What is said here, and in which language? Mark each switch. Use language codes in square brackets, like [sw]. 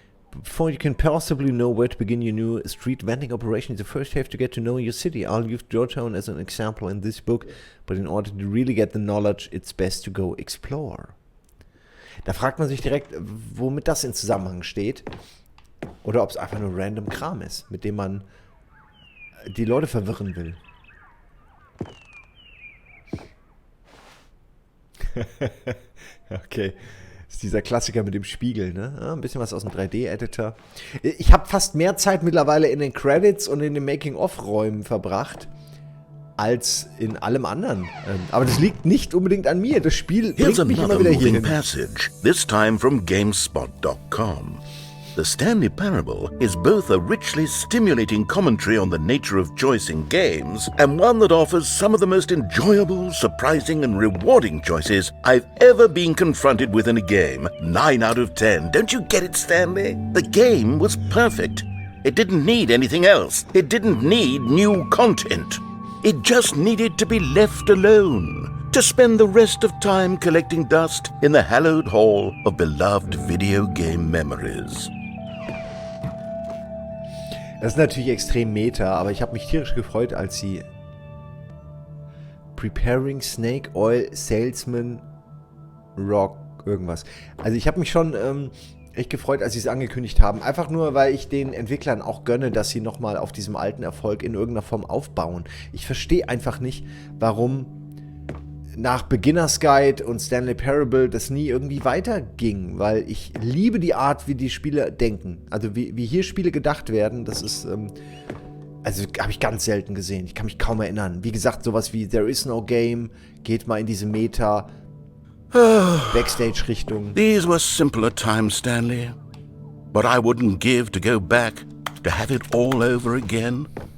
[en] Before you can possibly know where to begin your new street vending operation, you first have to get to know your city. I'll use Georgetown as an example in this book, but in order to really get the knowledge, it's best to go explore. [de] Da fragt man sich direkt, womit das in Zusammenhang steht. Oder ob es einfach nur random Kram ist, mit dem man die Leute verwirren will. Okay. Das ist dieser Klassiker mit dem Spiegel, ne? Ja, ein bisschen was aus dem 3D-Editor. Ich habe fast mehr Zeit mittlerweile in den Credits und in den Making-of-Räumen verbracht, als in allem anderen. Aber das liegt nicht unbedingt an mir. Das Spiel bringt mich immer wieder hierhin. [en] Passage, this time from GameSpot.com. The Stanley Parable is both a richly stimulating commentary on the nature of choice in games and one that offers some of the most enjoyable, surprising and rewarding choices I've ever been confronted with in a game. 9 out of 10. Don't you get it, Stanley? The game was perfect. It didn't need anything else. It didn't need new content. It just needed to be left alone. To spend the rest of time collecting dust in the hallowed hall of beloved video game memories. [de] Das ist natürlich extrem meta, aber ich habe mich tierisch gefreut, als sie Preparing Snake Oil Salesman Rock irgendwas. Also ich habe mich schon echt gefreut, als sie es angekündigt haben. Einfach nur, weil ich den Entwicklern auch gönne, dass sie nochmal auf diesem alten Erfolg in irgendeiner Form aufbauen. Ich verstehe einfach nicht, warum nach Beginner's Guide und Stanley Parable das nie irgendwie weiterging, weil ich liebe die Art, wie die Spiele denken. Also wie hier Spiele gedacht werden, das ist, also habe ich ganz selten gesehen. Ich kann mich kaum erinnern. Wie gesagt, sowas wie There is no game, geht mal in diese Meta, Backstage-Richtung. [en] These were simpler times, Stanley. But I wouldn't give to go back, to have it all over again.